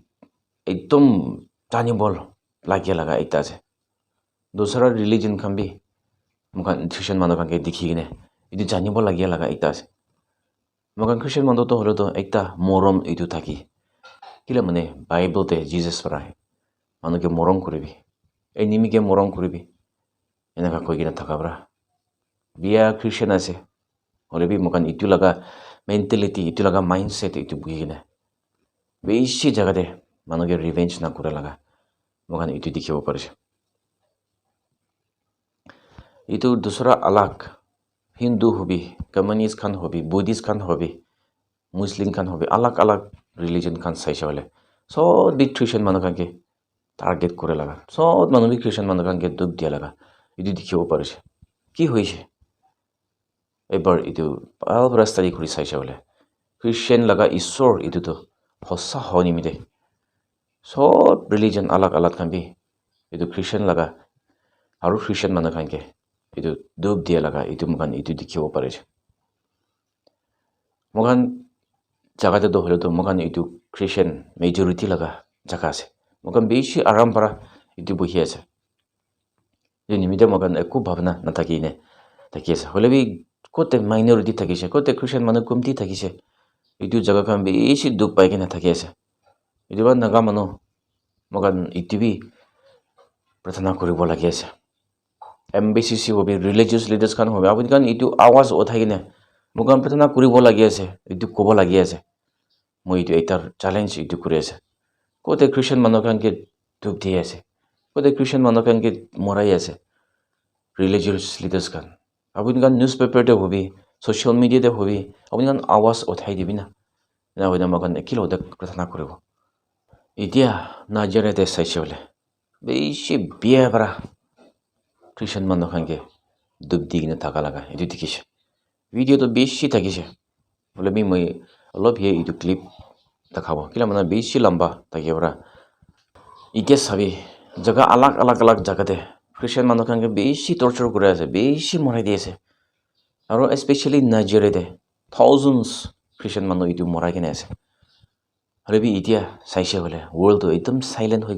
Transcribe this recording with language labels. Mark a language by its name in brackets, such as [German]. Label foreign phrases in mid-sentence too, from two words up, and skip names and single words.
[Naga Pidgin] ekdom tanibol lagi laga ita ase dosara religion kan bi mukan Christian manu kan ke dikhigine itu janibol lagi laga ita ase mukan Christian manu to holo to ekta morom itu thaki kila mane Bible te Jesus parai manu ke morom kuribi enemy ke morom kuribi enaka koi gina thakabra biya Christian ase hole bi mukan itu laga mentality itu laga mindset itu bugine beshi jagade manuke revenge na kura laga mokan itu dikhibo parise itu dusra alag Hindu hobi communist kan hobi Buddhist kan hobi Muslim kan hobi alag religion kan saise hole so big Christian manakange target kore laga so manu bi Christian manakange dub dia laga itu dikhibo parise ki hoise ebar itu al rastari kuri saise hole Christian laga isor itu to hossa honi mide so religion alag kan bi itu Christian laga aru Christian manakange itu dub dia laga itu mukan itu dikhibo parise mukan jagate do hole to mukan itu Christian majority laga jaga ase mukan beshi aram para itu buhi ase nimide mukan eku bhavna na thakine thaki ase hole bi kote minority thakise kote Christian manu kumti thakise itu jaga kan beshi dub pai kena thaki ase itu ba naga manu mukan itu bi prathana koribo lagi ase MBCC hobi [English] religious leaders [Naga Pidgin] kan hobi abudi kan itu awaz othagine mukan prathana koribo lagi ase itu kobo lagi ase moi itu eta challenge itu kuri ase kote Christian manu kan ke dub di ase kote Christian manu kan ke morai ase [English] religious leaders [Naga Pidgin] kan abudi kan newspaper te hobi [English] social media [Naga Pidgin] te hobi abudi kan awaz othai dibina na hoina makan ekilo de prathana koribo itia Nigeria te saise hole beshi biya bara Christian manu kange দুব দি কিনে থাকা লগা এইটো দেখিছে ভিডিঅ'টো বেছি থাকিছে বোলে মই অলপ এইটো ক্লিপ দেখাব কিলা মানে বেছি লম্বা থাকে পৰা এতিয়া চাবি জায়গা আলাগ জায়গাতে খ্ৰীষ্টিয়ান মানুহকে বেছি টৰ্চাৰ কৰি আছে বেছি মৰাই দি আছে আৰু স্পেচিয়েলি নাইজেৰিয়াতে থাউজেণ্ডছ খ্ৰীষ্টিয়ান মানুহ এইটো মৰাই কিনে আছে হ'লে বি এতিয়া চাইছে বোলে ৱৰ্ল্ডটো একদম চাইলেণ্ট হৈ